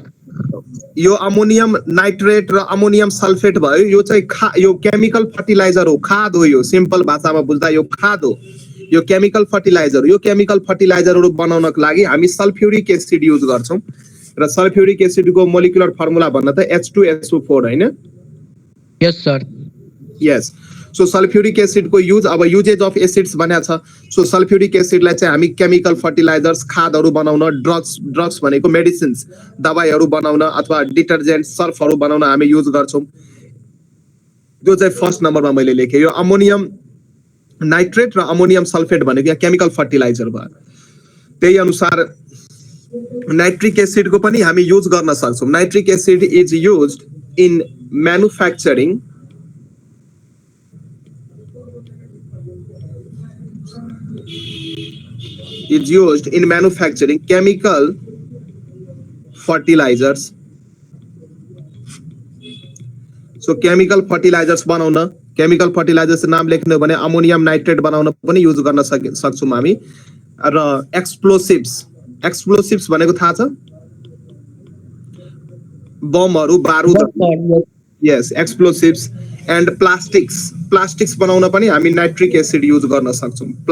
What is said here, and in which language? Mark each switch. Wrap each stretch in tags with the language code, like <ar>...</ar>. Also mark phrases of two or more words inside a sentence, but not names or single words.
<ne>यो</ne> <en>ammonium nitrate</en> <ne>र</ne> <en>ammonium sulphate</en> <ne>भयो यो चाहिँ यो</ne> <en>chemical fertilizer</en> <ne>हो खाद हो यो</ne> <en>simple भाषामा</en> <ne>बुझ्दा यो खाद हो यो</ne> <en>chemical fertilizerहरु</en> <ne>बनाउनको लागि हामी</ne> <en>sulphuric acid</en> <ne>युज गर्छौं र</ne> <en>sulphuric acidको molecular formula</en> <ne>भन्न त H2SO4 हैन</ne> <en>yes sir yes so sulphuric acid</en> <ne>को यूज अब</ne> <en>usages of acids</en> <ne>भन्या छ</ne> <en>so sulphuric acidलाई</en> <ne>चाहिँ हामी</ne> <en>chemical fertilizers</en> <ne>खादहरु बनाउन ड्रग्स भनेको मेडिसिन्स दबाईहरु बनाउन अथवा डिटर्जेन्ट सर्फहरु बनाउन हामी युज गर्छौं त्यो चाहिँ</ne> <en>first numberमा</en> <ne>मैले लेखे यो</ne> <en>ammonium nitrate</en> <ne>र</ne> <en>ammonium sulphate</en> <ne>भनेको यहाँ</ne> <en>chemical fertilizer</en> <ne>भयो त्यही अनुसार</ne> <en>nitric acid</en> <ne>को पनि हामी युज गर्न सक्छौं</ne> <en>nitric acid is used in manufacturing is used in manufacturing chemical fertilizers</en> <ne>so</ne> <en>chemical fertilizers</en> <ne>बनाउन</ne> <en>chemical fertilizers</en> <ne>नाम लेख्नु भने</ne> <en>ammonium nitrate</en> <ne>बनाउन पनि युज गर्न सक्छौं हामी र एक्सप्लोसिभ्स भनेको थाहा छ बमहरु बारुद</ne> <en>yes explosives and plastics</en> <ne>बनाउन पनि हामी</ne> <en>nitric acid</en> <ne>युज गर्न सक्छौं</ne>